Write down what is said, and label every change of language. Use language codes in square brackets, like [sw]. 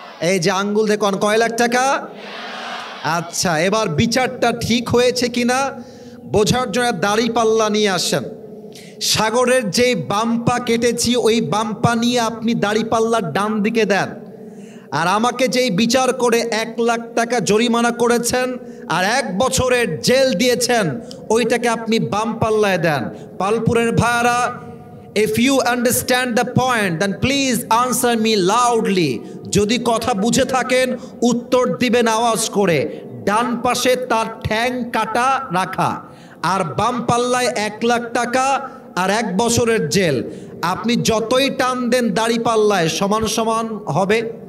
[bn] এই যে আঙ্গুল দেখুন, কয় লাখ টাকা? আচ্ছা, এবার বিচারটা ঠিক হয়েছে কিনা বোঝার জন্য দাড়ি পাল্লা নিয়ে আসেন। সাগরের যে বাম্পা কেটেছি ওই বাম্পা নিয়ে আপনি দাড়ি পাল্লার ডান দিকে দেন। আর আমাকে যেই বিচার করে 1 লাখ টাকা জরিমানা করেছেন আর 1 বছরের জেল দিয়েছেন, ওইটাকে আপনি বাম পাল্লায় দেন। পালপুরের ভাইরা, [en] if you understand the point then please answer me loudly. [bn] যদি কথা বুঝে থাকেন উত্তর দিবেন আওয়াজ করে। ডান পাশে তার ঠ্যাং কাটা রাখা, আর বাম পাল্লায় 1 লাখ টাকা আর 1 বছরের জেল। আপনি যতই টান দেন দাড়ি পাল্লায় সমান সমান হবে?